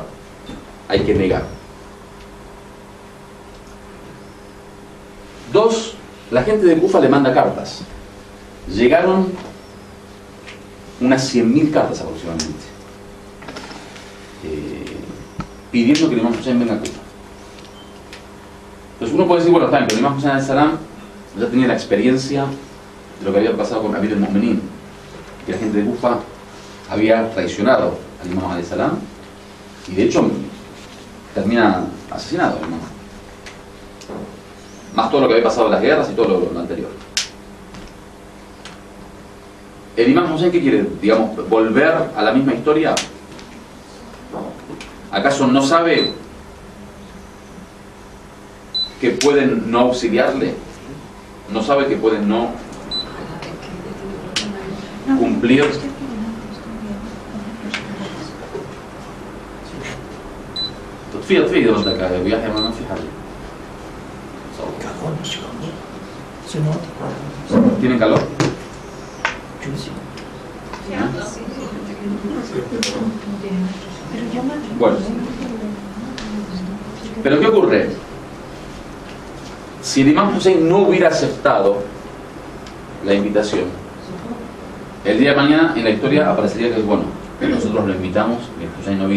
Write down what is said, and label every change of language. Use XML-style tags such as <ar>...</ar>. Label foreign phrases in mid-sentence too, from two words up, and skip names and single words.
<es>Hay que negar. 2. La gente de Kufa le manda cartas. Llegaron unas 100.000 cartas aproximadamente, pidiendo que el Imam Hussein venga a Kufa. Entonces uno puede decir, bueno, está bien, pero el Imam Hussein al-Salam ya tenía la experiencia de lo que había pasado con Amir al-Mu'minin, que la gente de Kufa había traicionado al Imam al-Salam, y de hecho termina asesinado el Imam, más todo lo que había pasado en las guerras y todo lo anterior. ¿El Imam Hussein qué quiere? Digamos, volver a la misma historia. ¿Acaso no sabe que pueden no auxiliarle? ¿No sabe que pueden no cumplir?</es> <ar>تطفي ردك يا ابو يحيى ما في حاجه.</ar> <es>¿Tienen calor? Bueno, pero ¿qué ocurre? Si el Imam Hussein no hubiera aceptado la invitación, el día de mañana en la historia aparecería que, bueno, nosotros lo invitamos y el Hussein no vino.</es>